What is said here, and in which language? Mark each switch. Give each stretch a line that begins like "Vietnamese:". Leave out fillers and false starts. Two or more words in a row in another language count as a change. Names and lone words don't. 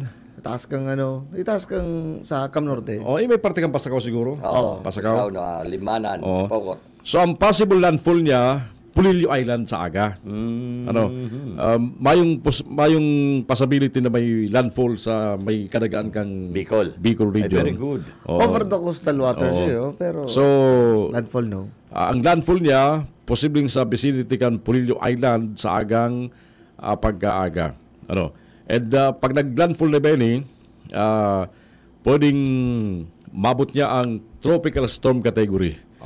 Bikol: Itaas kang sa Cam Norte. May parte kang Pasakaw siguro. Pasakaw na Limanan, Pokot. So ang
English: possible landfall
Bikol: niya, Pulilio Island sa aga. Mayong possibility na may landfall sa may kadagaan kang Bicol region.
English: Very good. Over the coastal waters pero so
Bikol: landfall no. Ang landfall niya posibleng sa
English: vicinity kan
Bikol: Pulilio Island sa agang pagkaaga. And pag nag-landfall na Beni, pwedeng mabot niya ang
English: tropical storm category.